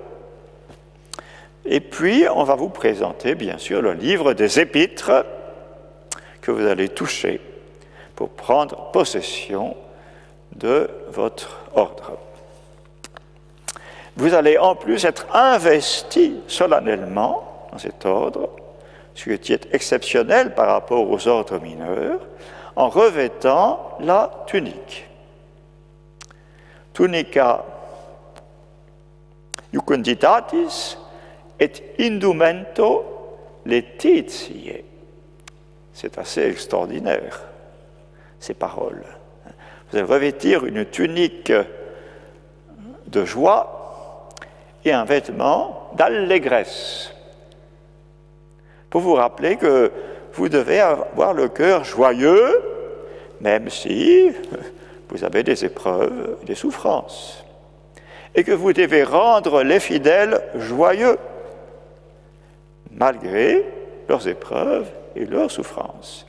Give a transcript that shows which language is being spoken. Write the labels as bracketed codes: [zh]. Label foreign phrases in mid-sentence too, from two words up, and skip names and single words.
[fr] Et puis on va vous présenter bien sûr le livre des épîtres que vous allez toucher pour prendre possession de votre ordre. Vous allez en plus être investi solennellement dans cet ordre, ce qui est exceptionnel par rapport aux ordres mineurs, en revêtant la tunique. [la] Tunica iucunditatis et indumento laetitiae. [fr] C'est assez extraordinaire, ces paroles. Vous allez revêtir une tunique de joie et un vêtement d'allégresse, pour vous rappeler que vous devez avoir le cœur joyeux, même si vous avez des épreuves, des souffrances, et que vous devez rendre les fidèles joyeux, malgré leurs épreuves et leurs souffrances.